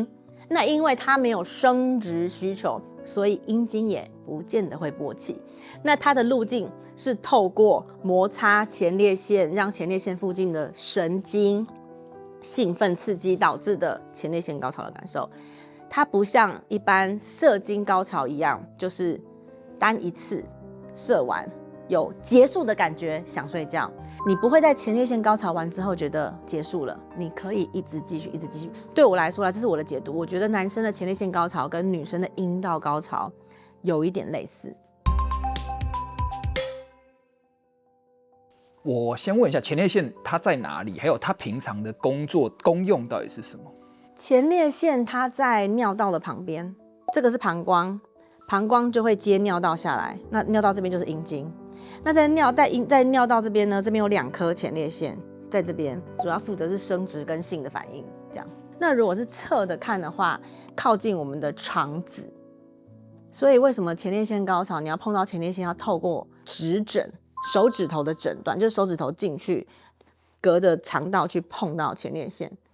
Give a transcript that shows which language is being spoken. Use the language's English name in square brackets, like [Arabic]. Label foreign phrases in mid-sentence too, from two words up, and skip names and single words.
[Chinese] 那因為它沒有生殖需求，所以陰茎也不見得會勃起。那它的路徑是透過摩擦前列腺，讓前列腺附近的神經興奮刺激導致的前列腺高潮的感受。它不像一般射精高潮一樣，就是單一次射完有結束的感覺，想睡覺。你不會在前列腺高潮完之後覺得結束了，你可以一直繼續，一直繼續。對我來說啦，這是我的解讀。我覺得男生的前列腺高潮跟女生的陰道高潮有一點類似。我先問一下，前列腺它在哪裡？還有它平常的工作功用到底是什麼？前列腺它在尿道的旁邊，這個是膀胱，膀胱就會接尿道下來，那尿道這邊就是陰茎。那在尿道這邊呢，這邊有2顆前列腺，在這邊主要負責是生殖跟性的反應，這樣。那如果是側的看的話，靠近我們的腸子。所以為什麼前列腺高潮你要碰到前列腺要透過指診，手指頭的診斷，就是手指頭進去，隔着腸道去碰到前列腺。